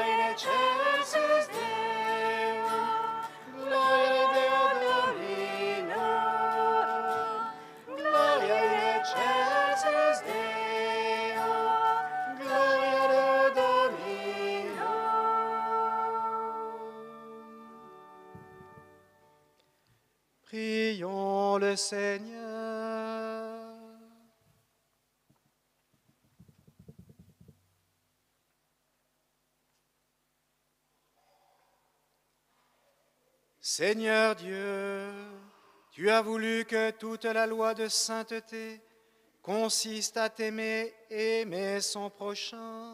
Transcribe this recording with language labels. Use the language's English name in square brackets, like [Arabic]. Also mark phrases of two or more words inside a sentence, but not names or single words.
[Latin] excelsis Deo, gloria Deo Domino, gloria in excelsis Deo, gloria Deo Domino. [French] Prions le Seigneur. Seigneur Dieu, tu as voulu que toute la loi de sainteté consiste à t'aimer et aimer son prochain.